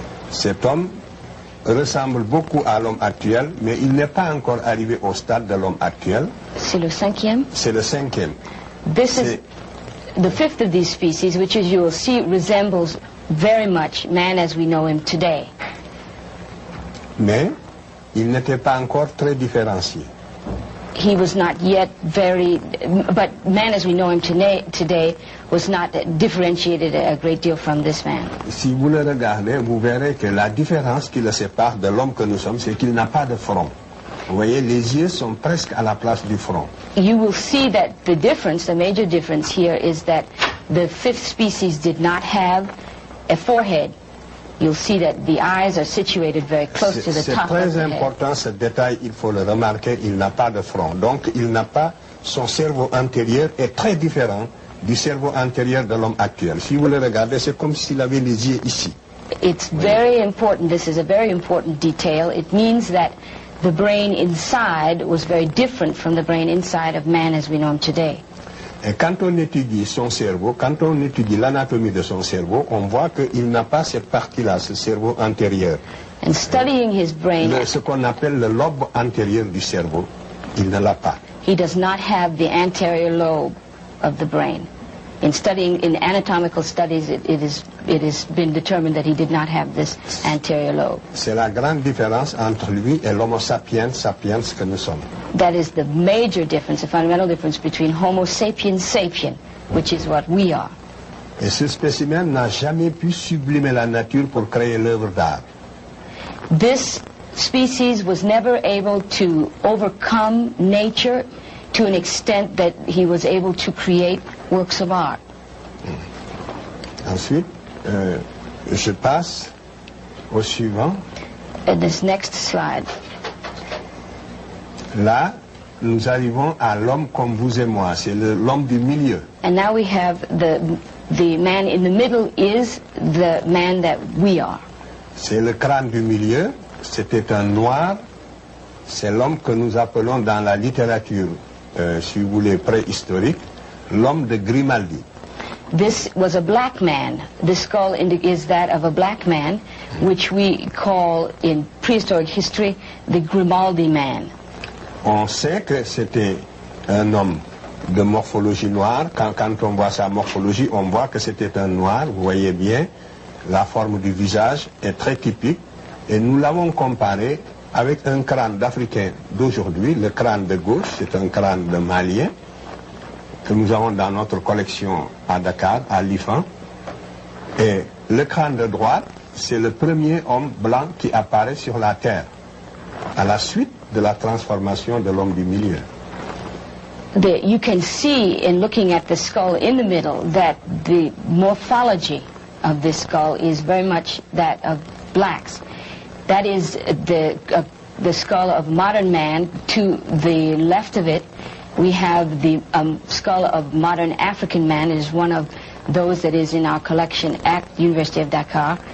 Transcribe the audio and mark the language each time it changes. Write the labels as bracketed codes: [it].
[fr] Cet homme ressemble beaucoup à l'homme actuel, mais il n'est pas encore arrivé au stade de l'homme actuel. C'est le cinquième? C'est le cinquième. [en] This is the fifth of these species, which, as you will see, resembles very much man as we know him today. [fr] Mais il n'était pas encore très différencié. [en] He was not yet but man as we know him today was not differentiated a great deal from this man. [fr] Si vous le regardez, vous verrez que la différence qui le sépare de l'homme que nous sommes, c'est qu'il n'a pas de front. Vous voyez, les yeux sont presque à la place du front. [en] You will see that the major difference here is that the fifth species did not have a forehead. You'll see that the eyes are situated very close to the top of the head. [fr] C'est très important ce détail, il faut le remarquer, il n'a pas de front. Donc il n'a pas, son cerveau antérieur est très différent du cerveau antérieur de l'homme actuel. Si vous le regardez, c'est comme s'il avait les yeux ici. [en] It's very important, this is a very important detail. It means that the brain inside was very different from the brain inside of man as we know him today. [fr] Et quand on étudie son cerveau, quand on étudie l'anatomie de son cerveau, on voit qu'il n'a pas cette partie-là, ce cerveau antérieur. [en] And studying his brain, [fr] ce qu'on appelle le lobe antérieur du cerveau, il ne l'a pas. [en] He does not have the anterior lobe of the brain. In anatomical studies, it has been determined that he did not have this anterior lobe. [fr] C'est la grande différence entre lui et l'homo sapiens que nous sommes. [en] That is the major difference, the fundamental difference between Homo sapiens sapien, which is what we are. [fr] Et ce spécimen n'a jamais pu sublimer la nature pour créer l'œuvre d'art. [en] This species was never able to overcome nature to an extent that he was able to create works of art. [fr] Ensuite, je passe au suivant. [en] This next slide. [fr] Là, nous arrivons à l'homme comme vous et moi. C'est l'homme du milieu. [en] And now we have the man in the middle is the man that we are. [fr] C'est le crâne du milieu. C'était un noir. C'est l'homme que nous appelons dans la littérature, si vous voulez, préhistorique, l'homme de Grimaldi. [en] This was a black man. The skull is that of a black man, which we call in prehistoric history the Grimaldi man. [fr] On sait que c'était un homme de morphologie noire. Quand on voit sa morphologie, on voit que c'était un noir. Vous voyez bien, la forme du visage est très typique. Et nous l'avons comparé avec un crâne d'Africain d'aujourd'hui. Le crâne de gauche, c'est un crâne de Malien que nous avons dans notre collection à Dakar, à l'IFAN. Et le crâne de droite, c'est le premier homme blanc qui apparaît sur la Terre, à la suite de la transformation de l'homme du milieu. [en] You can see in looking at the skull in the middle that the morphology of this skull is very much that of blacks. That is the skull of modern man. To the left of it, we have the skull of modern African man. It is one of those that is in our collection at the University of Dakar.